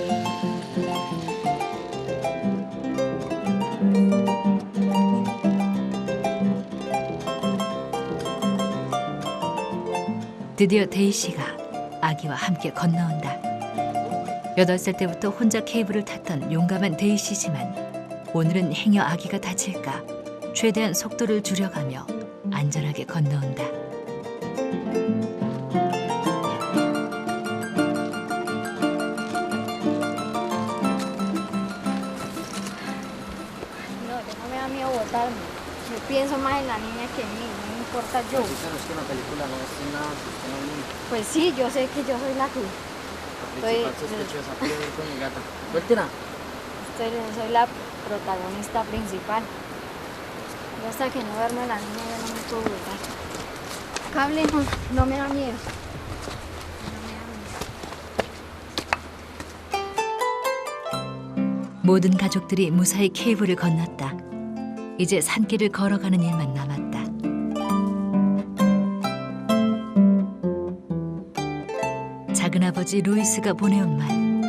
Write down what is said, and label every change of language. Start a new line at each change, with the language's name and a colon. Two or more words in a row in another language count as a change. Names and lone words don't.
Korean: 드디어 데이 씨가 아기와 함께 건너온다. 8살 때부터 혼자 케이블을 탔던 용감한 데이 씨지만 오늘은 행여 아기가 다칠까 최대한 속도를 줄여가며 안전하게 건너온다.
Spanish: No, no me da miedo botarme. Yo pienso más en la niña que en mí, no me importa yo. Pero es que en la película no es nada que usted no mire. Pues sí, yo sé que yo soy la que La principal sospechosa puede ir con mi gata. Suéltela. soy la protagonista principal. Yo hasta que no verme la niña ya no me puedo botar. Cable no me da miedo.
Korean: 모든 가족들이 무사히 케이블을 건넜다. 이제 산길을 걸어가는 일만 남았다. 작은아버지 루이스가 보내온 말.